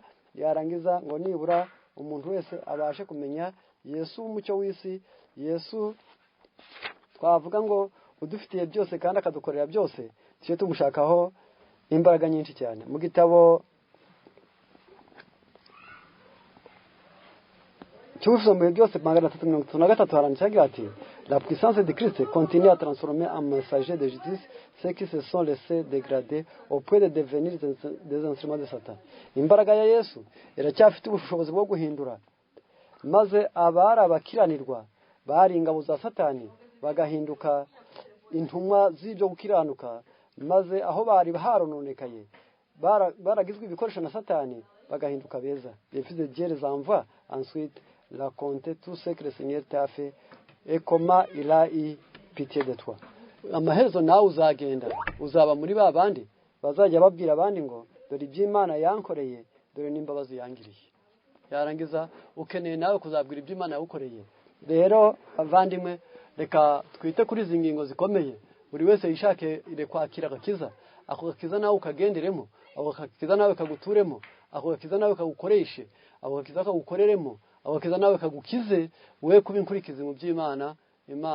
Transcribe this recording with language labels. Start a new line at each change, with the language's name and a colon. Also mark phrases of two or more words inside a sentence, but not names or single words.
Kinyarwanda: Yarangiza ngo nibura umuntu wese abashe kumenya Yesu umucyo w'isi, Yesu twavuga ngo udufitiye byose kandi akadukorera byose, tujye tumushakaho imbaraga nyinshi cyane. Mu gitabo cy'ubusomeye byose 333 haranditse ati
French: la puissance de Christ continue à transformer en messager de justice ceux qui se sont laissés dégrader au point de devenir des instruments de Satan.
Kinyarwanda: Imbaraga ya Yesu iracyafite ubushobozi bwo guhindura maze abari abakiranirwa bari ingabo za Satani bagahinduka intumwa z'ibyo gukiranuka, maze aho bari harononekaye baragizwe ibikoresho na Satani bagahinduka beza.
French: Les fils de Dieu les envoient ensuite raconter tout ce que le Seigneur t'a fait et comment il a eu pitié de toi.
Kinyarwanda: Amaherezo nawe uzagenda uzaba muri ba bandi bazajya babwira abandi ngo dore iby'Imana yankoreye, dore n'imbabazi yangiriye. yarangiza ukeneye nawe kuzabwira ibyo Imana yagukoreye. Rero bavandimwe, reka twite kuri izi ngingo zikomeye, buri wese yishakire kwakira agakiza, ako gakiza nawe ukagenderemo, ako gakiza nawe kaguturemo, ako gakiza nawe kagukoreshe, ako gakiza kagukoreremo, ako gakiza nawe kagukize, we kuba inkurikizi mu by'Imana.